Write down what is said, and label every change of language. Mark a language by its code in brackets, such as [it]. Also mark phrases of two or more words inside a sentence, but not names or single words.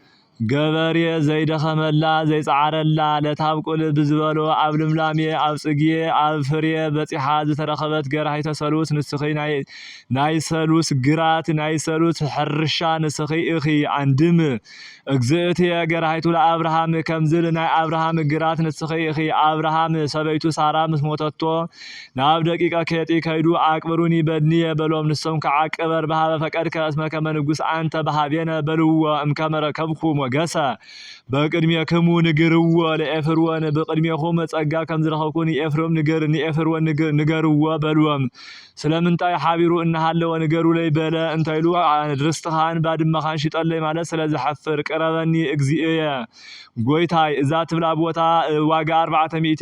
[ti] ገበሬ ዘይደኸመላ ዘይጻዓረላ ለታብቁል ብዝበሎ ኣብ ልምላሜ ኣብ ጽጌ ኣብ ፍሬ በጺሓ ዝተረኸበት ገራሂተ ሰሉስ ንስኺ ናይ ሰሉስ ግራት ናይ ሰሉስ ሕርሻ ንስኺ እኺ አንድም [gez] እግዝእትየ ገራሂቱ ለአብርሃም [ti] ከምዝል ናይ አብርሃም ግራት ንስኺ እኺ አብርሃም ሰበይቱ ሳራ ምስ ሞተቶ ናብ ደቂቀ ኬጢ ከይዱ [gez] አቅብሩኒ በድንየ [ti] በሎም ንሶም ከዓ [gez] ቅበር በሃበ ፈቀድከ እስመ ከመ ንጉሥ አንተ በሃቤነ [ti] በልዎ [gez] እምከመ ረከብኩ ሞገሰ በቅድሜክሙ ንግርዎ ለኤፍርወን [ti] በቅድሜኹም ጸጋ ከም ዝረኸብኩ ንኤፍርወን ንገርዎ በልዎም ስለምንታይ ሓቢሩ እናሃለወ ንገሩ ለይ በለ እንታይሉ ርስትኻን ባድመኻን ሽጠለይ ማለት ስለዝሐፍር ቀረበኒ እግዚእየ ጎይታይ እዛ ትብላ ቦታ ዋጋ 400